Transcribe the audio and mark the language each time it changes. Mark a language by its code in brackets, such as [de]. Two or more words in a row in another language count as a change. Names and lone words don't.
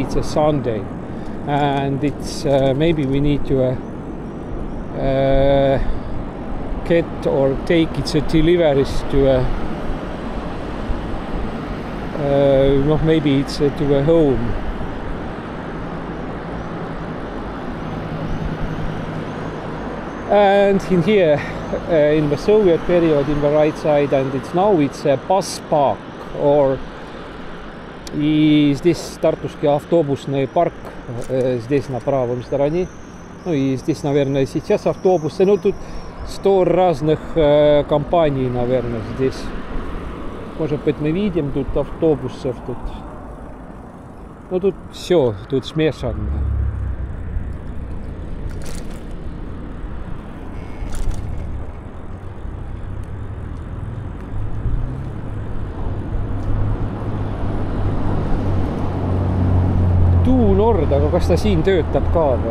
[en] It's a Sunday, and it's maybe we need to get or take its deliveries to maybe it's to a home. And in here in the Soviet period in the right side, and it's a bus park, or [ru] здесь Тартусский автобусный парк здесь на правом стороне. Ну и здесь, наверное, сейчас автобусы. Ну тут 100 разных компаний, наверное, здесь. Может быть, мы видим тут автобусов тут. Ну тут все, тут смешано. [et] Nord, aga kas ta siin töötab ka või?